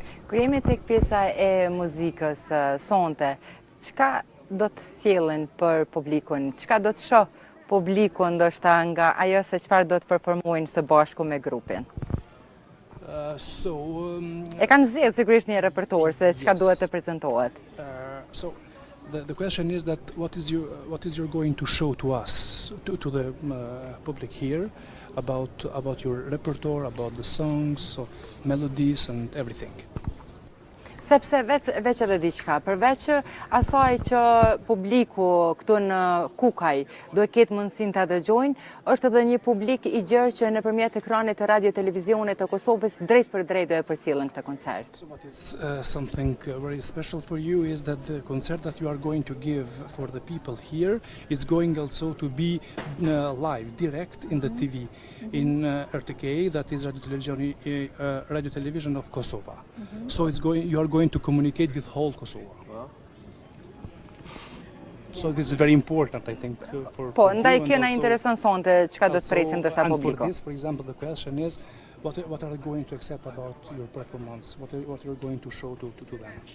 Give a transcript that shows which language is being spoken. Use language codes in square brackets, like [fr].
[sq] Kur jemi tek pjesa e muzikës sonte, çka do të sjellin për publikun? Çka do të shoh publiku ndoshta nga ajo se çfarë do të performojnë së bashku me grupin? E kanë zgjedhur sigurisht një repertor se çka duhet të prezantohet. [en] So the question is that what is you're going to show to us, to the public here about your repertoire, about the songs, of melodies and everything. [sq] Sepse veç edhe diçka, përveç asaj që publiku këtu në Kukaj do ketë mundësinë ta dëgjojnë, është edhe një publik i gjerë që nëpërmjet ekranit të radio televizionit të Kosovës drejt për drejt do e përcjellin këtë koncert. [en] So what is something very special for you is that the concert that you are going to give for the people here is going also to be live, direct in the TV, in RTK, that is Radio Television of Kosovo. So you are going to communicate with whole Kosovo. So this is very important, I think, for [sq] ndaj [en] you. [sq] kjo na intereson sonte çka do të presim ndoshta publiku. [en] For this, for example, the question is, what are you going to accept about your performance? What you're going to show to them?